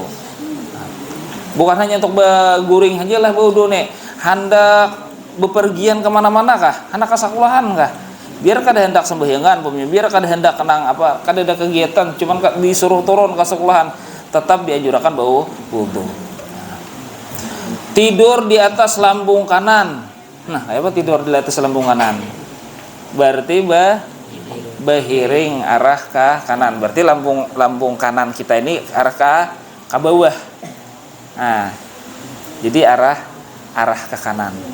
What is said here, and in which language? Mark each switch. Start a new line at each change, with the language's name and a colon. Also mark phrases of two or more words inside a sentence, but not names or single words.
Banjar: Bukan hanya untuk guring aja lah wudu nih. Hendak bepergian kemana-mana kah? Hendak ke sekolahan kah? Biar kada hendak sembahyangan, biar kada hendak kenang apa, kada ada kegiatan, cuman disuruh turun ke sekolahan, tetap dianjurkan bau wudu.
Indonesian: Tidur di atas lambung kanan.
Banjar: Nah, apa tidur di atas lambung kanan? Berarti behiring arah ke kanan.
Indonesian: Berarti lambung kanan kita ini arah ke bawah. Nah, jadi arah ke kanan.